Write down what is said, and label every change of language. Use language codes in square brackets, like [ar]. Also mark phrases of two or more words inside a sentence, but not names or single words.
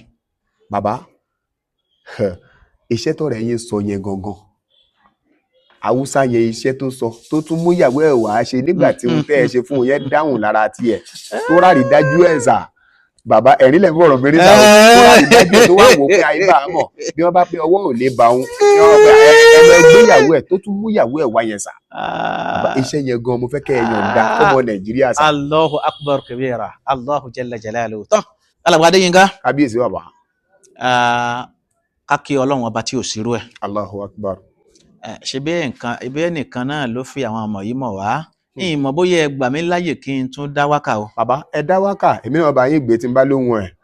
[yo] bàbá iṣẹ́ tọ̀rẹ́ yín sọ yẹn gangan Haúsá yẹn iṣẹ́ tó sọ tó tún mú ìyàwó ẹ̀ wá ṣe nígbà tí wọ́n tẹ́ ẹ ṣe fún un yẹn dáhùn lára tiẹ̀ tó rárí dájú ẹ̀ sà bàbá ẹ̀rín lẹ̀ fọ̀rọ̀ mẹ́rin sáà tó rárí dájú ẹ̀ tó wà wò pé àyè bá a mọ̀ bí wọ́n bá pé ọwọ́ ò lè bá òun bí wọ́n pé ẹ̀rọ ẹgbẹ́ ìyàwó ẹ̀ tó tún mú ìyàwó ẹ̀ wá yẹn sà iṣẹ́ yẹn gan mo fẹ́ kẹ́ ẹ yọ̀ǹda ọmọ Nàìjíríà sà. [ar] الله أكبر كبيرا الله جل جلاله [yo] tán alàgbàdé yín ká. kábíyèsí bàbá. kákí Ọlọ́run ọba tí ò sírú ẹ̀. [ar] الله أكبر. [yo] ṣe bí ẹnìkan náà ló fi àwọn ọmọ yìí mọ̀ wá ìmọ̀ bóyá ẹ gbà mí láyè kí n tún dá wákà o. bàbá ẹ dá wákà èmi náà bá yín gbé tí n bá lóhùn ẹ̀.